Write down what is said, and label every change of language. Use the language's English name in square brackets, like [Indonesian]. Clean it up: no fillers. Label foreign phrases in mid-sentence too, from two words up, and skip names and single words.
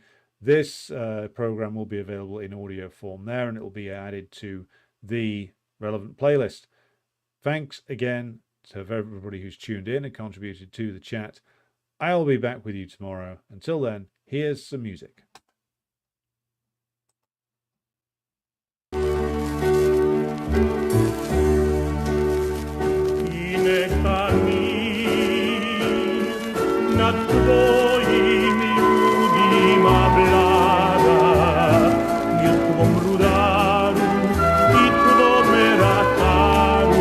[English] This program will be available in audio form there, and it will be added to the relevant playlist. Thanks again to everybody who's tuned in and contributed to the chat. I'll be back with you tomorrow. Until then, here's some music. [Serbian] Nad twoim ljudima vlada, i tvom rudaru, i tvome rataru.